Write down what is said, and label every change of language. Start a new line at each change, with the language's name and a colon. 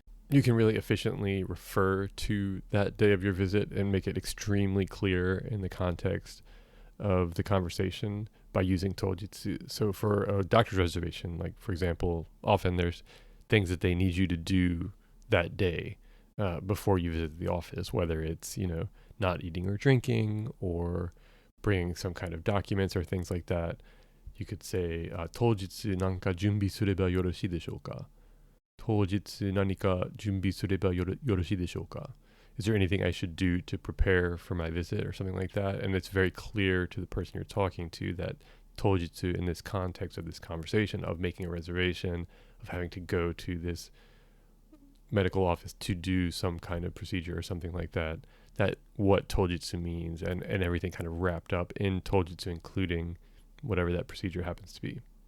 English: You can really efficiently refer to that day of your visit and make it extremely clear in the context of the conversation by using tojitsu. So for a doctor's reservation, like for example, often there's things that they need you to do that day before you visit the office, whether it's, not eating or drinking or bringing some kind of documents or things like that. You could say,
Japanese: 当日何か準備すればよろしいでしょうか? 当日何か準備すればよろしいでしょうか?
English: Is there anything I should do to prepare for my visit or something like that? And it's very clear to the person you're talking to that tojitsu in this context of this conversation of making a reservation, of having to go to this medical office to do some kind of procedure or something like that, what tojitsu means and everything kind of wrapped up in tojitsu, including whatever that procedure happens to be.